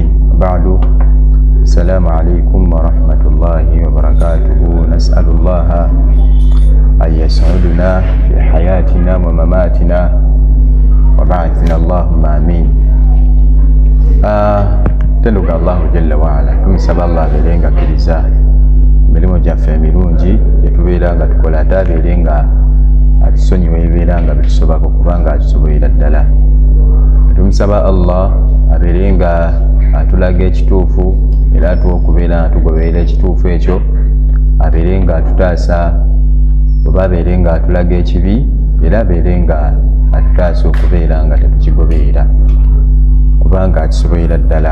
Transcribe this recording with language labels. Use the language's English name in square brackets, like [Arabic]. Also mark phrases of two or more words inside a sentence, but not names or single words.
[Arabic] بعد، السلام عليكم ورحمة الله وبركاته. نسأل الله أن يسعدنا في حياتنا ومماتنا وبعثنا اللهم آمين. Tenduka الله جل وعلا, [Ganda] tumusaba Allah abeerenga akkiriza emirimu gyaffe emirungi gyetubeera nga tukola, ate abeere nga atusonyiwa ebibeera nga bitusobako kubanga atusobolera ddala. Tumusaba Allah abeere nga atulaga ekituufu era atuwa okubeera nga tugoberera ekituufu ekyo, abeere nga atutaasa oba abeere nga atulaga ekibi era abeere nga atutaasa okubeera nga tetukigoberera kubanga atusobolera ddala.